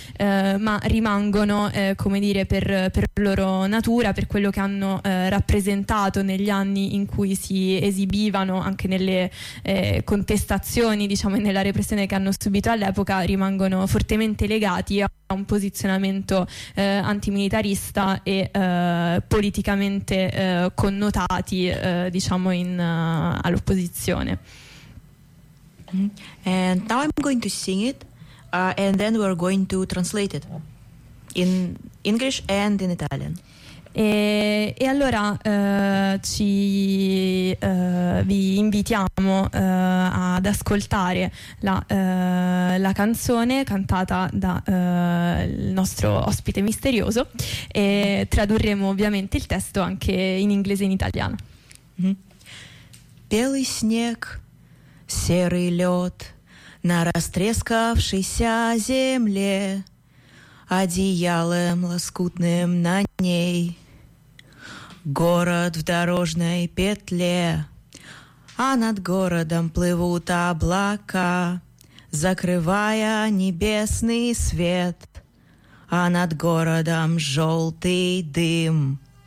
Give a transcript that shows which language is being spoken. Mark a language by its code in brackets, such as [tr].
[it] ma rimangono, come dire, per loro natura, per quello che hanno rappresentato negli anni in cui si esibivano, anche nelle contestazioni, diciamo, nella repressione che hanno subito all'epoca, rimangono fortemente legati a un posizionamento antimilitarista e politicamente connotati, diciamo, all'opposizione. [en] And now I'm going to sing it, and then we're going to translate it in English and in Italian. [it] E allora vi invitiamo ad ascoltare la canzone cantata da il nostro ospite misterioso, e tradurremo ovviamente il testo anche in inglese e in italiano. [ru] Белый снег, серый лед на растрескавшейся земле, одеялом лоскутным на ней. Город в дорожной петле, а над городом плывут облака, закрывая небесный свет, а над городом желтый дым.